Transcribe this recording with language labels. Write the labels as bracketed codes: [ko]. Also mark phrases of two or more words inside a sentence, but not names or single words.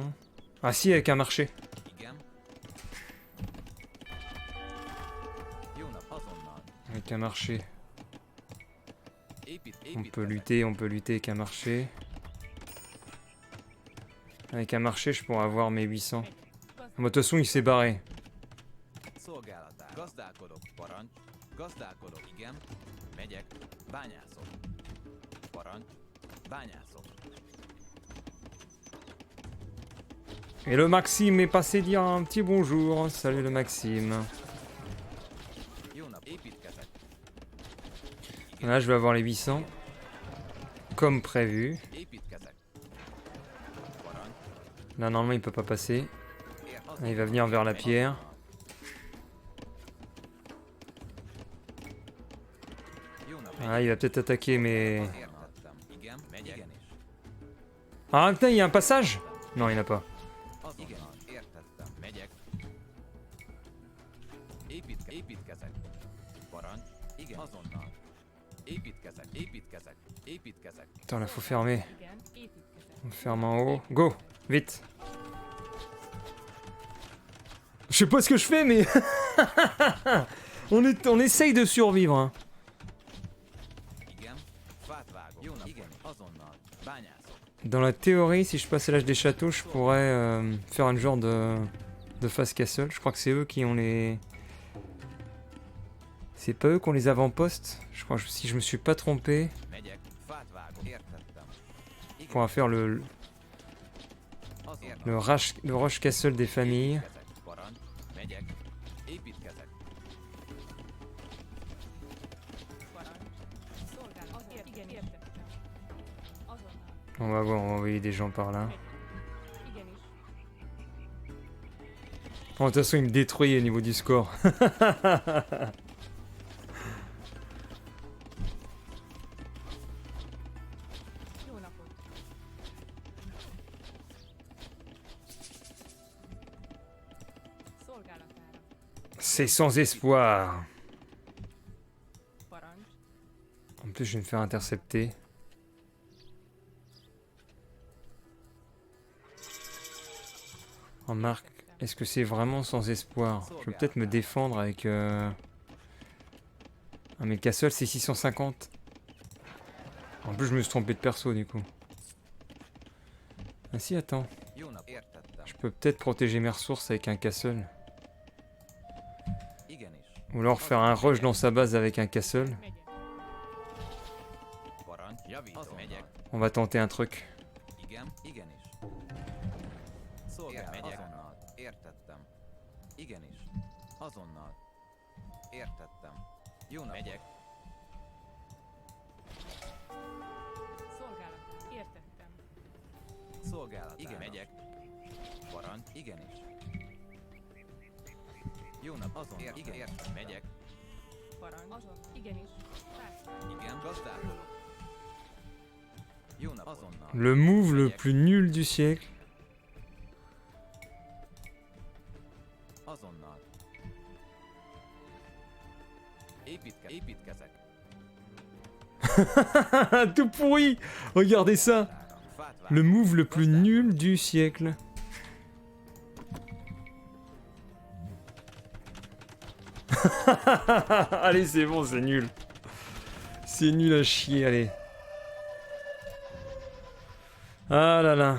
[fr] Ah si, avec un marché. Avec un marché. On peut lutter avec un marché. Avec un marché, je pourrais avoir mes 800. De toute façon, il s'est barré. [hu] Szolgálatára. Gazdálkodok. Parancs. Gazdálkodok. Igen. Megyek. Bányászok. Parancs. Bányászok. [fr] Et le Maxime est passé dire un petit bonjour. Salut le Maxime. [hu] Jó nap. Építkezek. [fr] Là, je vais avoir les 800. Comme prévu. [hu] Építkezek. Parancs. [fr] Là, normalement, il peut pas passer. Ér- Là, il va venir vers la pierre. [hu] Jó nap. [fr] Ah, il va peut-être attaquer, mais... [hu] Értettem. Igen. Megyek. Igenis. [fr] Ah, putain, il y a un passage? Non, il n'y en a pas. [hu] Azonnal. Értettem. Megyek. Építkezek. Parancs. Igen. Azonnal. Építkezek. Építkezek. Építkezek. [fr] Attends, là, faut fermer. [hu] Igen, építkezek. [fr] On ferme en haut. Go! Vite! Je sais pas ce que je fais, mais... on essaye de survivre, hein. [hu] Igen. Fát vágok. Jó nap. Igen. Azonnal. Bányászok. [fr] Dans la théorie, si je passe à l'âge des châteaux, je pourrais faire un genre de [en] face castle. [fr] Je crois que c'est eux qui ont les... C'est pas eux qui ont les avant-postes. Je crois, si je me suis pas trompé, [hu] Megyek. Fát vágok. Értettem. [fr] on pourra faire [hu] Azonnal. [fr] le [en] rush castle [fr] des familles. [hu] Építkezek. Parancs. Megyek. Építkezek. Parancs. Szolgálat. Igen, értettem. Azonnal. [fr] On va voir, on va envoyer des gens par là. [hu] Igenis. [fr] Oh, de toute façon, il me détruit au niveau du score. [hu] Jó napot. Szolgálatára. [fr] C'est sans espoir. [hu] Parancs. [fr] En plus, je vais me faire intercepter. Remarque, est-ce que c'est vraiment sans espoir? Je vais peut-être me défendre avec... Ah mais Castle, c'est 650. En plus, je me suis trompé de perso, du coup. Ah si, attends. [hu] Jó nap. Értettem. [fr] Je peux peut-être protéger mes ressources avec un Castle. [hu] Igenis. [fr] Ou alors faire un rush dans sa base avec un Castle. [hu] Megyek. Parancs. Javítom. Megyek. [fr] On va tenter un truc. [hu] Igen. Igenis. Szolgálat. Megyek. Azonnal. Értettem. Igenis. Azonnal. Értettem. Jó nap. Megyek. Szolgálat. Értettem. Szolgálat. Igen. Megyek. Parancs. Igenis. Jó nap. Azonnal. Igen. Értem. Megyek. Parancs. Azonnal. Igenis. Társadalom. Igen. Gazdálkodok. Jó nap. Azonnal. [fr] Le move le plus nul du siècle. [hu] Azonnal. Építkezek. [fr] Tout pourri. Regardez ça. [hu] Fát vágok. [fr] Le move le plus nul du siècle. Allez, c'est bon, c'est nul. C'est nul à chier, allez. Ah là là.